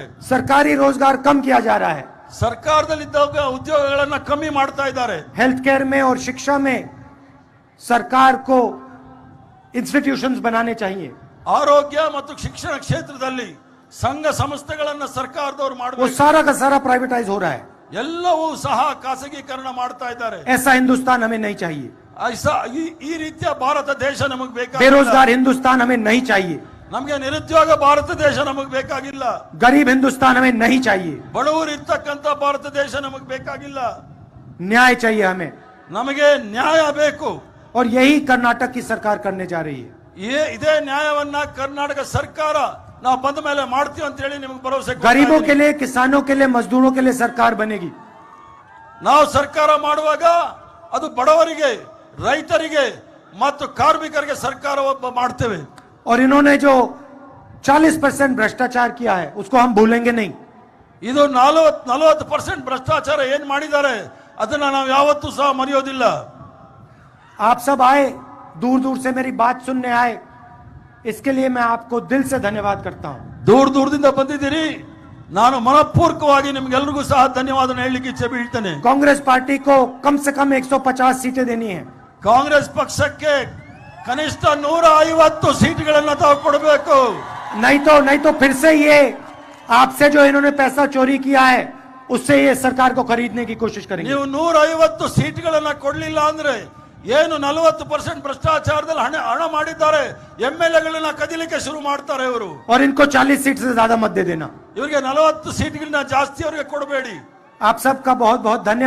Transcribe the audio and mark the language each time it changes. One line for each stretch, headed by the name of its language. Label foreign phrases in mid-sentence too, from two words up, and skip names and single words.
Hindi: सरकारी रोजगार कम किया जा रहा है।
Kannada: ಸರ್ಕಾರದಲ್ಲಿದ್ದಾಗ ಉದ್ಯೋಗಗಳನ್ನ ಕಮ್ಮಿ ಮಾಡ್ತಾ ಇದ್ದಾರೆ.
English: health care
Hindi: में और शिक्षा में सरकार को इंस्टीट्यूशंस बनाने चाहिए।
Kannada: ಆರೋಗ್ಯ ಮತ್ತು ಶಿಕ್ಷಣ ಕ್ಷೇತ್ರದಲ್ಲಿ ಸಂಘ ಸಂಸ್ಥೆಗಳನ್ನ ಸರ್ಕಾರದವರು
Hindi: वो
Kannada: ಮಾಡಬೇಕು.
Hindi: सारा का सारा प्राइवेटाइज हो रहा है।
Kannada: ಎಲ್ಲವೂ ಸಹ ಖಾಸಗೀಕರಣ ಮಾಡ್ತಾ ಇದ್ದಾರೆ.
Hindi: ऐसा हिंदुस्तान हमें नहीं चाहिए।
Kannada: ಈ ರೀತಿಯ ಭಾರತ ದೇಶ ನಮಗೆ ಬೇಕಾಗಿಲ್ಲ.
Hindi: बेरोजगार हिंदुस्तान हमें नहीं चाहिए।
Kannada: ನಮಗೆ ನಿರುದ್ಯೋಗ ಭಾರತ ದೇಶ ನಮಗೆ ಬೇಕಾಗಿಲ್ಲ.
Hindi: गरीब हिंदुस्तान हमें नहीं चाहिए।
Kannada: ಬಡವರು ಇರ್ತಕ್ಕಂಥ ಭಾರತ ದೇಶ ನಮಗೆ ಬೇಕಾಗಿಲ್ಲ.
Hindi: न्याय चाहिए हमें,
Kannada: ನಮಗೆ ನ್ಯಾಯ ಬೇಕು.
Hindi: और यही कर्नाटक की सरकार करने जा रही है।
Kannada: ಇದೇ ನ್ಯಾಯವನ್ನ ಕರ್ನಾಟಕ ಸರ್ಕಾರ ನಾವು ಬಂದ ಮೇಲೆ ಮಾಡ್ತೀವಿ ಅಂತ ಹೇಳಿ ನಿಮಗೆ ಭರವಸೆ ಕೊಡ್ತಾ
Hindi: गरीबों के
Kannada: ಇದ್ದೀನಿ.
Hindi: लिए, किसानों के लिए, मजदूरों के लिए सरकार बनेगी।
Kannada: ನಾವು ಸರ್ಕಾರ ಮಾಡುವಾಗ ಅದು ಬಡವರಿಗೆ, ರೈತರಿಗೆ ಮತ್ತು ಕಾರ್ಮಿಕರಿಗೆ ಸರ್ಕಾರ ಮಾಡ್ತೇವೆ.
Hindi: और इन्होंने जो 40% भ्रष्टाचार किया है उसको हम भूलेंगे नहीं।
Kannada: ಇದು 40% ಭ್ರಷ್ಟಾಚಾರ ಏನ್ ಮಾಡಿದ್ದಾರೆ ಅದನ್ನ ನಾವು ಯಾವತ್ತೂ ಸಹ ಮರೆಯೋದಿಲ್ಲ.
Hindi: आप सब आए, दूर दूर से मेरी बात सुनने आए, इसके लिए मैं आपको दिल से धन्यवाद करता हूं।
Kannada: ದೂರದಿಂದ ಬಂದಿದ್ದೀರಿ, ನಾನು ಮನಪೂರ್ವಕವಾಗಿ ನಿಮ್ಗೆಲ್ರಿಗೂ ಸಹ ಧನ್ಯವಾದ ಹೇಳಲಿಕ್ಕೆ ಇಚ್ಛೆ ಬೀಳ್ತೇನೆ.
Hindi: कांग्रेस पार्टी को कम से कम 150 सीटें देनी है।
Kannada: ಕಾಂಗ್ರೆಸ್ ಪಕ್ಷಕ್ಕೆ ಕನಿಷ್ಠ 150 ಸೀಟ್ಗಳನ್ನ ತಾವು ಕೊಡಬೇಕು.
Hindi: नहीं तो फिर से ये आपसे जो इन्होंने पैसा चोरी किया है उससे ये सरकार को खरीदने की कोशिश करेंगे।
Kannada: ನೀವು 150 ಸೀಟ್ಗಳನ್ನ ಕೊಡ್ಲಿಲ್ಲ ಅಂದ್ರೆ ಏನು 40% ಭ್ರಷ್ಟಾಚಾರದಲ್ಲಿ ಹಣ ಮಾಡಿದ್ದಾರೆ, MLAಗಳನ್ನ ಕದಿಲಿಕ್ಕೆ ಶುರು ಮಾಡ್ತಾರೆ ಇವರು.
Hindi: और इनको 40 सीट से ज्यादा मत दे देना।
Kannada: ಇವರಿಗೆ 40 ಸೀಟ್ಗಳನ್ನ ಜಾಸ್ತಿ ಅವರಿಗೆ ಕೊಡಬೇಡಿ.
Hindi: आप सबका बहुत बहुत धन्यवाद।